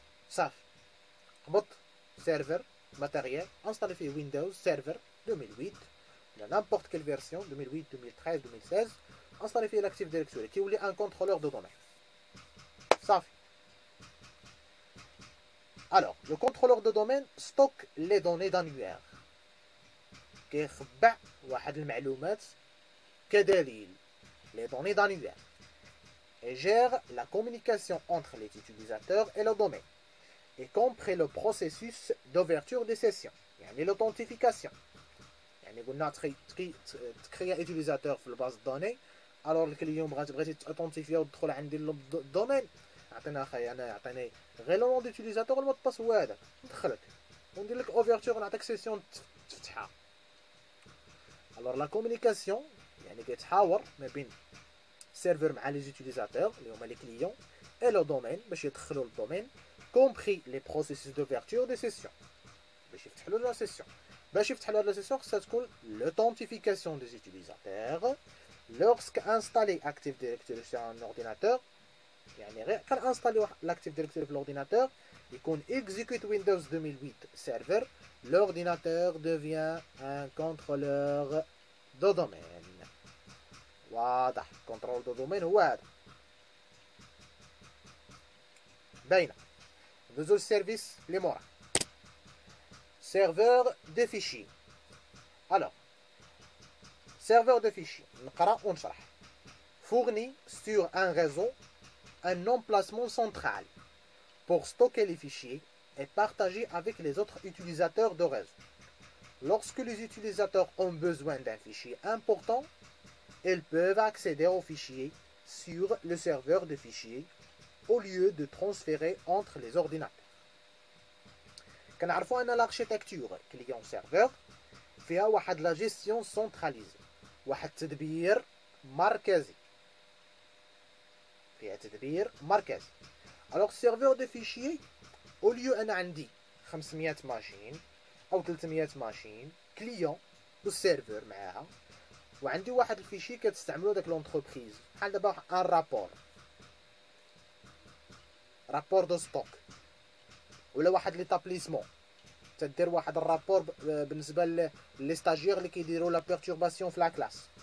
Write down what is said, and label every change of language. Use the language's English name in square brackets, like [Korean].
[Arabic] صافي، قبط سيرفر ماتيريال انستالي فيه ويندوز سيرفر 2008 ولا نامبورت كيل فيرسيون 2008 2013 2016، انستالي فيه لاكتيف ديريكتوري، كيولي ان كونترولور دو دومين. صافي. [French] Alors, le contrôleur de domaine stocke les données d'annuaire. [Arabic] كيخبع واحد المعلومات كدليل [French] les données d'annuaire et gère la communication entre les utilisateurs et le domaine, y compris le processus d'ouverture des sessions, يعني l'authentification. [Arabic] يعني قلنا تكريا utilisateur في الباز دوني، alors اليوم بغيتي تاوثنتيفيا وتدخل عندي للدومين، عطينا اخايا انا عطيني غير لو نون ديوتيليزاتور والمود باس هو هذاك، ندخلك وندير لك اوفرتور ونعطيك سيسيون تفتحها. الوغ لا كومونيكاسيون يعني كيتحاور ما بين سيرفر مع لي زوتيليزاتور اللي هما لي كليون اي لو دومين باش يدخلوا للدومين، كومبري لي بروسيسوس دوفرتور دي سيسيون باش يفتح له لا سيسيون. باش يفتح له لا سيسيون خصها تكون لوثنتيفيكاسيون دي زوتيليزاتور [French] lorsque installé Active Directory sur un ordinateur [Arabic] يعني غير كنانستاليو لاكتيف ديريكتوري في الاورديناتور يكون [French] execute Windows 2008 serveur, l'ordinateur devient un contrôleur de domaine. [Arabic] واضح كنترول دو دومين هو هذا باينه. ندوزو للسيرفيس اللي موراه serveur de fichiers. [French] Alors serveur de fichiers [Arabic] نقرا ونشرح. [French] Fournit sur un réseau un emplacement central pour stocker les fichiers et partager avec les autres utilisateurs de réseau. Lorsque les utilisateurs ont besoin d'un fichier important, ils peuvent accéder au fichier sur le serveur de fichiers au lieu de transférer entre les ordinateurs. [Arabic] كنعرفوا ان [French] l'architecture client serveur [Arabic] فيها واحد [French] la gestion centralisée، [Arabic] واحد التدبير مركزي، فيها تدبير مركزي. Alors serveur de fichiers au lieu انا عندي 500 ماشين او 300 ماشين كليون والسيرفر معاها، وعندي واحد الفيشي كتستعملو داك لونتربريز بحال دابا ان رابور دو ستوك، ولا واحد ليطابليسمون تدير واحد الرابور بالنسبه لي ستاجير اللي كيديروا لا بيرتورباسيون في لا كلاس.